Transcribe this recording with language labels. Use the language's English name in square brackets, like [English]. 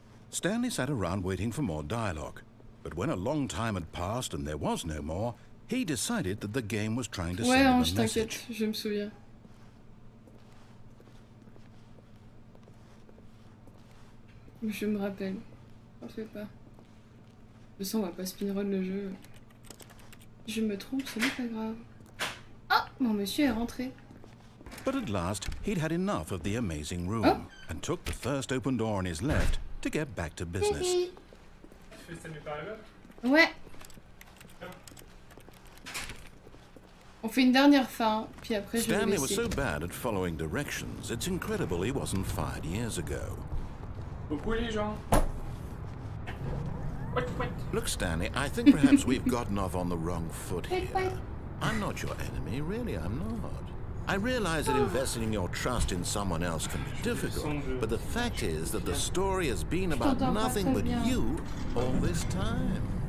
[English] Stanley sat around waiting for more dialogue, but when a long time had passed and there was no more, he decided that the game was trying to send him a message. [French] T'inquiète, je me souviens. Je me rappelle. T'en fais pas. De toute façon, on va pas speedrun le jeu. Je me trompe, ce n'est pas grave. Ah, mon monsieur est rentré. [English] But at last, he'd had enough of the amazing room and took the first open door on his left to get back to business. [French] Tu fais Stanley Parable? Ouais. On fait une dernière fin, puis après je vais [English] Stanley was [French] laisser. [English] so bad at following directions, it's incredible he wasn't fired years ago. [French] Beaucoup les gens. [English] What? Look, Stanley, I think perhaps we've gotten off on the wrong foot here. I'm not your enemy, really, I'm not. I realize that investing your trust in someone else can be difficult, but the fact is that the story has been about nothing but you all this time.